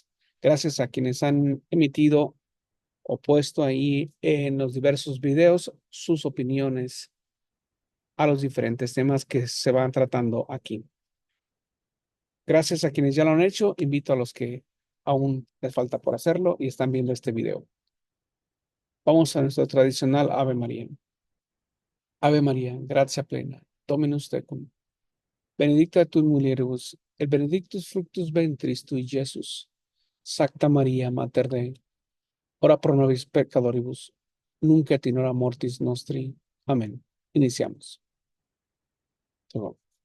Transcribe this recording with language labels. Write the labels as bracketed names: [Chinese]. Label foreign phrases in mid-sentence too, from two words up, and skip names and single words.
[Spanish] Gracias a quienes han emitido o puesto ahí en los diversos videos sus opiniones a los diferentes temas que se van tratando aquí. Gracias a quienes ya lo han hecho, invito a los que aún les falta por hacerlo y están viendo este video. Vamos a nuestro tradicional Ave María. [Latin] Ave María, gracia plena, Dominus tecum. Benedicta tu mulieribus, et benedictus fructus ventris tui, Jesús. Sacta María, Mater Dei, ora pro nobis peccatoribus, nunc et in hora mortis nostri. [Spanish] Amén. Iniciamos. Todo.